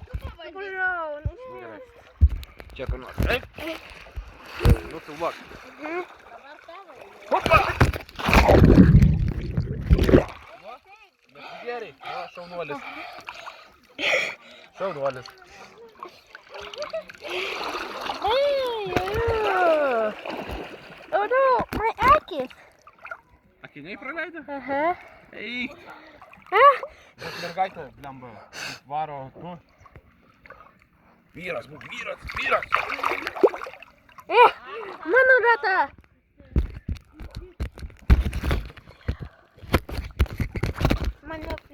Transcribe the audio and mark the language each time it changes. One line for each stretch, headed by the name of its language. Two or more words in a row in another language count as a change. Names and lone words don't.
Lithuanian: Prašau. Nu, gerai. Čia kur nors. Taip. Nu, filmuok. Hopa! Bet gerai. O, šaunuolis. Šaunuolis.
English: Oh no, my akis.
Lithuanian: Akiniai praleido? Aha. Eik. Ah, Bet mergaitė, blemba, varo, nu. Vyras, būk vyras, vyras. mano rata. Mane